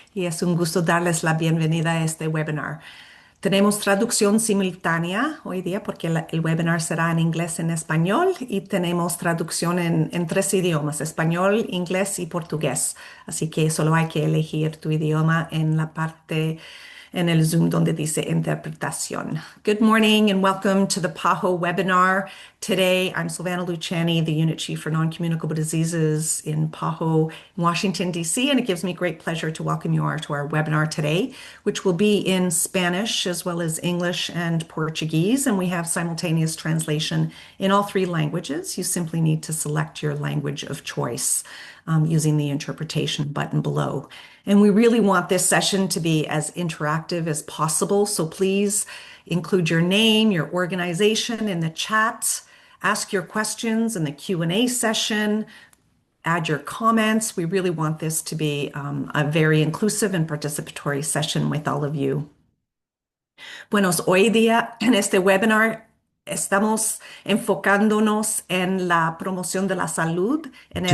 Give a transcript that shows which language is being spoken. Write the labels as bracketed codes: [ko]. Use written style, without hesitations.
[es] y es un gusto darles la bienvenida a este webinar. Tenemos traducción simultánea hoy día porque el webinar será en inglés, en español y tenemos traducción en tres idiomas, español, inglés y portugués. Así que solo hay que elegir tu idioma en la parte en el Zoom donde dice interpretación. [en] Good morning and welcome to the PAHO webinar. Today, I'm Silvana Luciani, the Unit Chief for Non-Communicable Diseases in PAHO, Washington, D.C., and it gives me great pleasure to welcome you to our webinar today, which will be in Spanish as well as English and Portuguese, and we have simultaneous translation in all three languages. You simply need to select your language of choice using the interpretation button below. And we really want this session to be as interactive as possible. So please include your name, your organization in the chat, ask your questions in the Q&A session, add your comments. We really want this to be a very inclusive and participatory session with all of you. [es] Buenos, hoy día en este webinar estamos enfocándonos en la promoción de la salud, en el